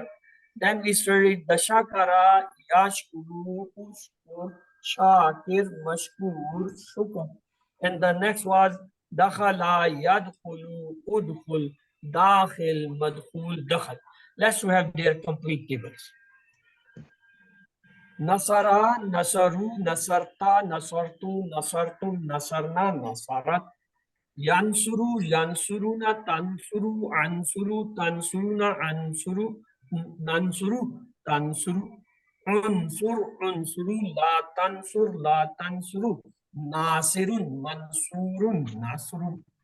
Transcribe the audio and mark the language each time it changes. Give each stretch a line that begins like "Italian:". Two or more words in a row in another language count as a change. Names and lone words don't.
English: Then we studied the
Arabic: شكر يشكر اشكر شاكر مشكور, Shukr.
English: And the next was
Arabic: دخل يدخل ادخل داخل مدخول دخل.
English: Let's have their complete tables.
Arabic: نصر نصروا نصرت, نصرت نصرتم نصرنا نصرت. ينصر ينصرون تنصر انصر تنصرون انصر ننصر تنصر انصر انصروا لا تنصر لا تنصروا ناصر منصور نصر.